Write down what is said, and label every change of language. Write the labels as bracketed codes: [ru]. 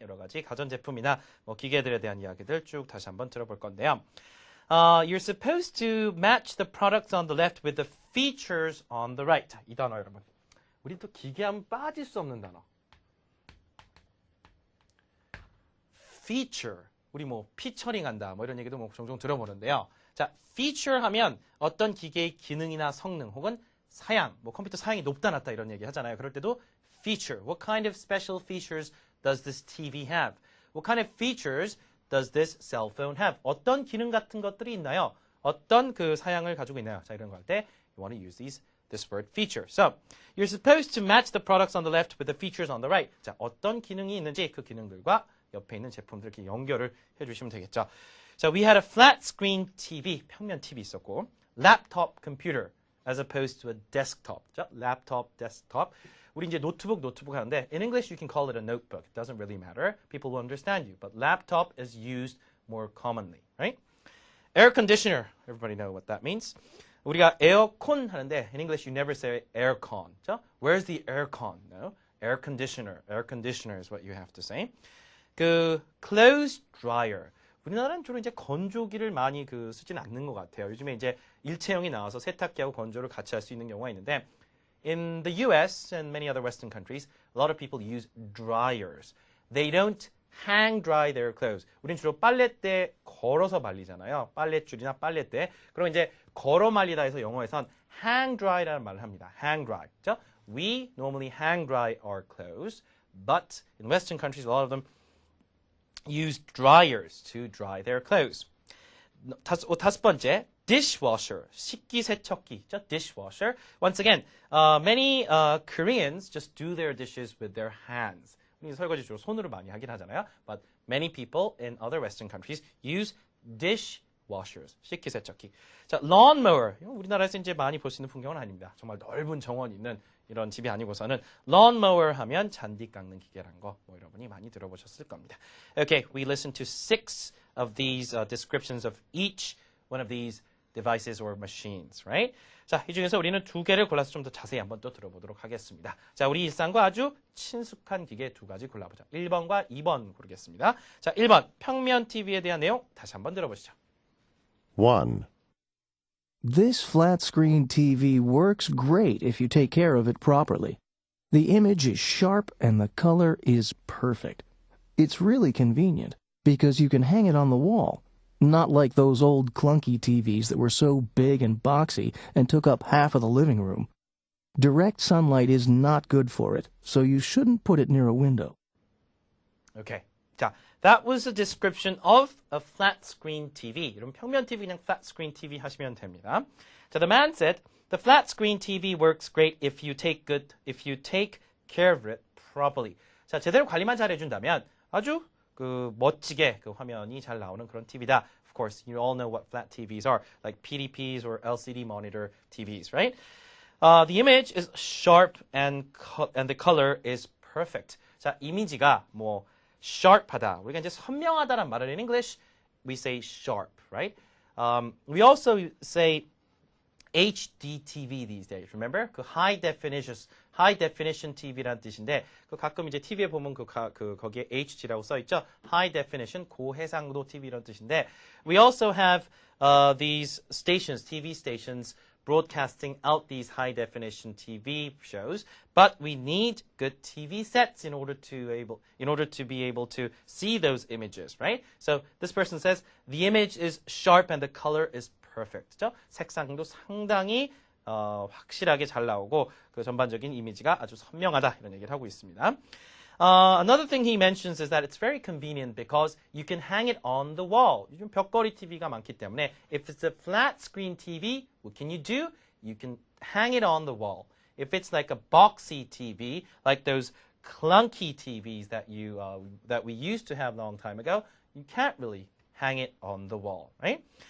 [ko] 여러 가지 가전제품이나 뭐 기계들에 대한 이야기들 쭉 다시 한번 들어볼 건데요. [en] You're supposed to match the products on the left with the features on the right. [ko] 자, 이 단어 여러분. 우리 또 기계하면 빠질 수 없는 단어. feature. 우리 뭐 피처링 한다. 뭐 이런 얘기도 뭐 종종 들어보는데요. 자, feature 하면 어떤 기계의 기능이나 성능 혹은 사양, 뭐 컴퓨터 사양이 높다 낮다 이런 얘기 하잖아요. 그럴 때도 feature. [en] What kind of special features does this TV have? What kind of features does this cell phone have? [ko] 어떤 기능 같은 것들이 있나요? 어떤 그 사양을 가지고 있나요? 자, 이런 거 할 때 [en] you want to use this word feature. So, you're supposed to match the products on the left with the features on the right. [ko] 자, 어떤 기능이 있는지 그 기능들과 옆에 있는 제품들 이렇게 연결을 해주시면 되겠죠. [en] So, we had a flat screen TV, [ko] 평면 TV 있었고, [en] laptop computer as opposed to a desktop. 자, laptop, desktop. [ko] 우리 이제 노트북 하는데 [en] in English you can call it a notebook. It doesn't really matter. People will understand you. But laptop is used more commonly, right? Air conditioner. Everybody know what that means. [ko] 우리가 에어컨 하는데 [en] in English you never say aircon. 자, where's the aircon? No. Air conditioner. Air conditioner is what you have to say. 그 clothes dryer. [ko] 우리나라는 주로 이제 건조기를 많이 쓰지는 않는 것 같아요. 요즘에 이제 일체형이 나와서 세탁기하고 건조를 같이 할 수 있는 경우가 있는데 [en] in the US and many other Western countries, a lot of people use dryers. They don't hang dry their clothes. [ko] 우린 주로 빨랫대 걸어서 말리잖아요. 빨랫줄이나 빨랫대. 그럼 이제 걸어 말리다 해서 영어에선 hang dry라는 말을 합니다. hang dry. 그렇죠? [en] We normally hang dry our clothes, but in Western countries, a lot of them use dryers to dry their clothes. [ko] 다섯 번째, dishwasher, 식기세척기, dishwasher. [en] Once again, many Koreans just do their dishes with their hands. [ko] 우리 설거지 주로 손으로 많이 하긴 하잖아요. [en] But many people in other Western countries use dishwashers, 식기세척기. [ko] 자, lawnmower. 우리나라에서 이제 많이 볼 수 있는 풍경은 아닙니다. 정말 넓은 정원 있는 이런 집이 아니고서는 lawnmower 하면 잔디 깎는 기계란 거 뭐 여러분이 많이 들어보셨을 겁니다. [en] Okay, we listened to 6 of these descriptions of each one of these devices or machines, right? [ko] 자, 이 중에서 우리는 2개를 골라서 좀 더 자세히 한번 또 들어보도록 하겠습니다. 자, 우리 일상과 아주 친숙한 기계 2가지 골라보자. 1번과 2번 고르겠습니다. 자, 1번 평면 TV에 대한 내용 다시 한번 들어보시죠. 1. [en] This flat-screen TV works great if you take care of it properly. The image is sharp and the color is perfect. It's really convenient because you can hang it on the wall, not like those old clunky TVs that were so big and boxy and took up half of the living room. Direct sunlight is not good for it, so you shouldn't put it near a window. Okay. 자, that was a description of a flat screen TV. [ko] 이런 평면 TV 그냥 flat screen TV 하시면 됩니다. [en] 자, the man said, the flat screen TV works great if you take care of it properly. [ko] 자, 제대로 관리만 잘 해준다면 아주 멋지게 화면이 잘 나오는 그런 TV다. [en] Of course, you all know what flat TVs are, like PDPs or LCD monitor TVs, right? The image is sharp and the color is perfect. [ko] 자, 이미지가 뭐 sharp하다. 우리가 이제 선명하다란 말을 [en] in English we say sharp, right? We also say HD TV these days. Remember? [ko] 그 [en] high definition TV [ko] 라는 뜻인데 그 가끔 이제 TV에 보면 거기에 HD라고 써 있죠. [en] High definition [ko] 고해상도 TV라는 뜻인데 [en] we also have these stations, TV stations broadcasting out these high definition TV shows, but we need good TV sets in order to be able to see those images, right? So this person says the image is sharp and the color is perfect. [ko] 그죠? 색상도 상당히 확실하게 잘 나오고 그 전반적인 이미지가 아주 선명하다 이런 얘기를 하고 있습니다. [en] Another thing he mentions is that it's very convenient because you can hang it on the wall. [ko] 요즘 벽걸이 TV가 많기 때문에 [en] if it's a flat screen TV, what can you do? You can hang it on the wall. If it's like a boxy TV, like those clunky TVs that we used to have a long time ago, you can't really hang it on the wall, right?